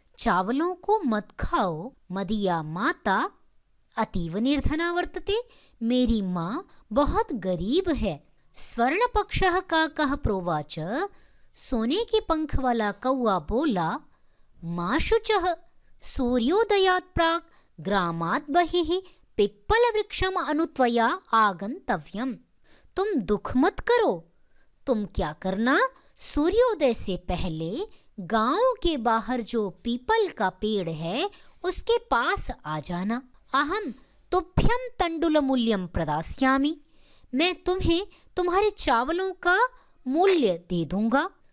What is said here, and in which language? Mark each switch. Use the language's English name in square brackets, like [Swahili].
[Hindi] चावलों को मत खाओ। [Sanskrit] मदीया माता अतीव निर्धना वर्तते। [Hindi] मेरी माँ बहुत गरीब है। [Sanskrit] स्वर्णपक्षः काकः प्रोवाच। [Hindi] सोने के पंख वाला कौवा बोला, [Sanskrit] माँ शुचः। सूर्योदयात् प्राक् ग्रामात् बहिः पिप्पलवृक्षम् अनुत्वया आगन्तव्यम्। [Hindi] तुम दुख मत करो, तुम क्या करना, सूर्योदय से पहले गांव के बाहर जो पीपल का पेड़ है उसके पास आ जाना। [Sanskrit] अहम तुभ्यं तंडुलमूल्यं प्रदास्यामि, [Hindi] मैं तुम्हें तुम्हारे चावलों का मूल्य दे दूंगा।